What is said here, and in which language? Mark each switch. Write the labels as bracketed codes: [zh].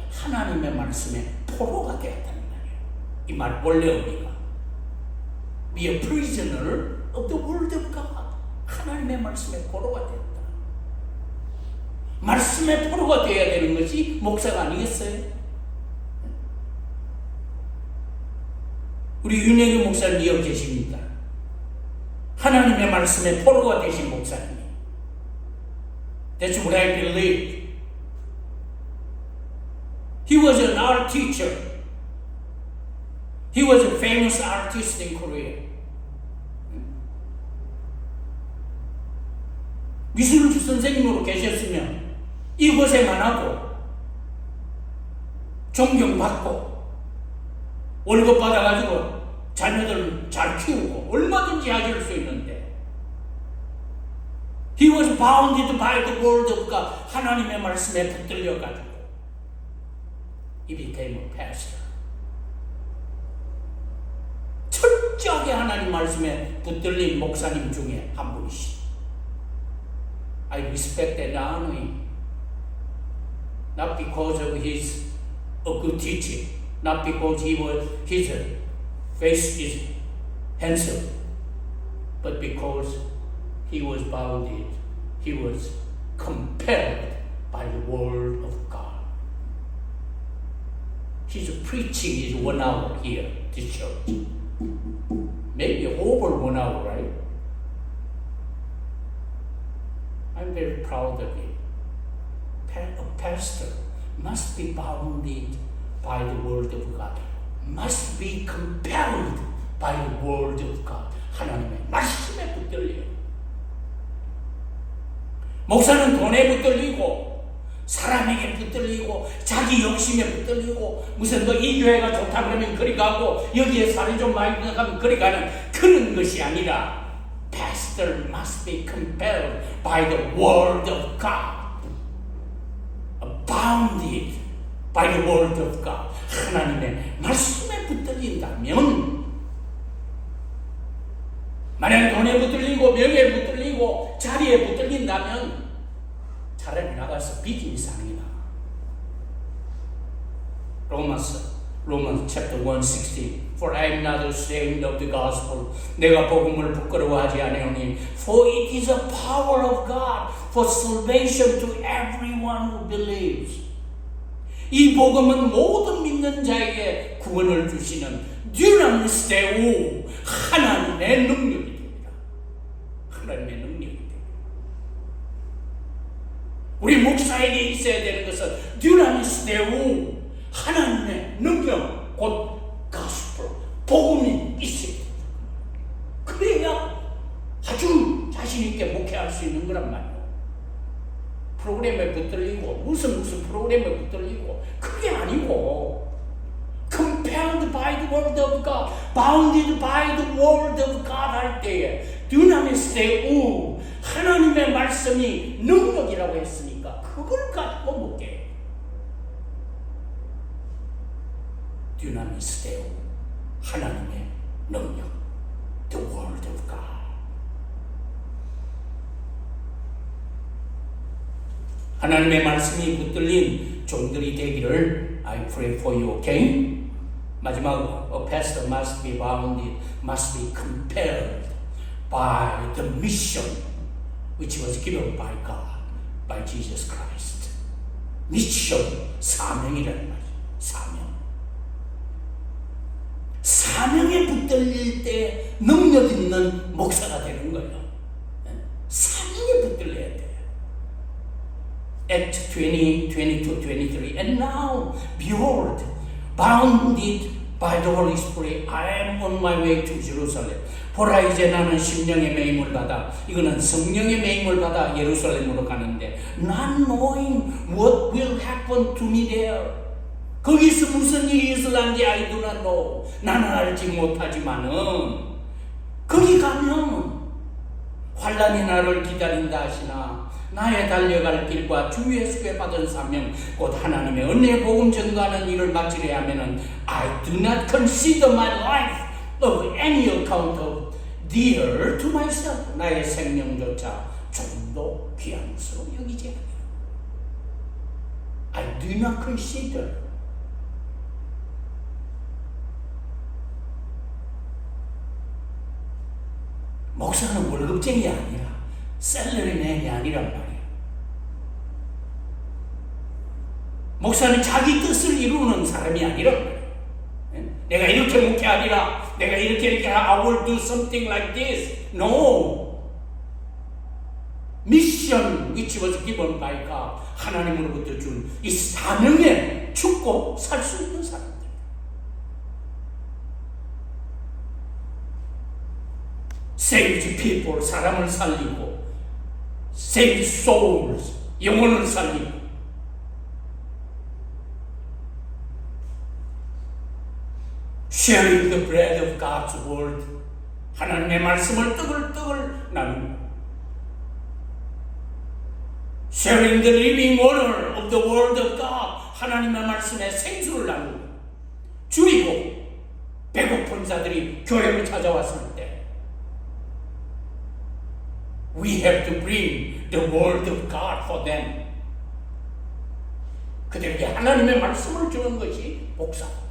[ko] 하나님의 말씀에 포로가 되었다는 말이에요. 이 말 원래 의미가 [en] be a prisoner of the word of God. [ko] 하나님의 말씀에 포로가 되었다. 말씀에 포로가 되어야 되는 것이 목사가 아니겠어요? 우리 윤영희 목사님 이어 계십니다. 하나님의 말씀에 포로가 되신 목사님. [en] That's what I believe. He was an art teacher. He was a famous artist in Korea. [ko] 미술 선생님으로 계셨으면 이곳에만 하고 존경받고 월급 받아가지고 자녀들 잘 키우고 얼마든지 하실 수 있는데 [en] He was bounded by the word of God. [ko] 하나님의 말씀에 붙들려가지고 [en] He became a pastor. [ko] 철저하게 하나님 말씀에 붙들린 목사님 중에 한 분이시. [en] I respect and honor him. Not because of his a good teaching, not because his face is handsome, but because he was bounded, he was compelled by the word of God. His preaching is 1 hour here, this church. Maybe over 1 hour, right? I'm very proud of him. A pastor must be bounded by the word of God, must be compelled by the word of God. [ko] 하나님의 말씀에 붙들려요. 목사는 돈에 붙들리고 사람에게 붙들리고 자기 욕심에 붙들리고 무슨 이 교회가 좋다 그러면 그리 가고 여기에 살이 좀 많이 들어가면 그리 가는 그런 것이 아니라 [en] Pastor must be compelled by the word of God, bounded by the word of God. [ko] 하나님의 말씀에 붙들린다면 만약 돈에 붙들리고 명예에 붙들리고 자리에 붙들린다면 차라리 나가서 비즈니스 하는 게 나아. [en] Romans chapter 1:16 For I am not ashamed of the gospel. [ko] 내가 복음을 부끄러워하지 아니하니 [en] For it is a power of God for salvation to everyone who believes. [ko] 이 복음은 모든 믿는 자에게 구원을 주시는 dynamis deu 하나님의 능력이 됩니다. 하나님의 능력이 됩니다. 우리 목사에게 있어야 되는 것은 dynamis deu 하나님의 능력 곧 gospel 복음이 있어야 됩니다. 그래야 아주 자신 있게 목회할 수 있는 거란 말이에요. 프로그램에 붙들리고 무슨 프로그램에 붙들리고 그게 아니고 [en] compelled by the word of God, [ko] bounded by the word of God 할 때에 dynamis deu 하나님의 말씀이 능력이라고 했으니까 그걸 가지고 목회해. [en] dynamis deu [ko] 하나님의 능력 [en] the word of God. [ko] 하나님의 말씀이 붙들린 종들이 되기를 [en] I pray for you, okay? [ko] 마지막으로 [en] a pastor must be bounded, must be compelled by the mission which was given by God, by Jesus Christ. [ko] 미션, 사명이라는 말이죠. 사명에 붙들릴 때 능력 있는 목사가 되는 거예요. 사명에 붙들려야 돼요. [en] Act 20, 22, 23 And now, behold, bounded by the Holy Spirit, I am on my way to Jerusalem. [ko] 보라 이제 나는 심령의 매임을 받아 이거는 성령의 매임을 받아 예루살렘으로 가는데 [en] not knowing what will happen to me there. [ko] 거기서 무슨 일이 있을란지 [en] I do not know. [ko] 나는 알지 못하지만은 거기 가면 환난이 나를 기다린다 하시나 나의 달려갈 길과 주 예수께 받은 사명 곧 하나님의 은혜 복음 전가하는 일을 마치려 하면은 [en] I do not consider my life of any account of dear to myself. [ko] 나의 생명조차 조금도 귀한 것으로 여기지 않아요. [en] I do not consider. [ko] 목사는 월급쟁이 아니라 셀러리맨이 아니란 말이에요. 목사는 자기 뜻을 이루는 사람이 아니란 말이에요. 내가 이렇게 목회하리라, 내가 이렇게 [en] I will do something like this. No. Mission which was given by God. [ko] 하나님으로부터 준 이 사명에 죽고 살 수 있는 사람들. [en] Save people, [ko] 사람을 살리고, [en] save souls, [ko] 영혼을 살리고, [en] sharing the bread of God's word, [ko] 하나님의 말씀을 뜨글뜨글 나누고, [en] sharing the living water of the word of God, [ko] 하나님의 말씀에 생수를 나누고, 줄이고, 배고픈 자들이 교회를 찾아왔을 때, [en] we have to bring the word of God for them. [ko] 그들에게 하나님의 말씀을 주는 것이 복사.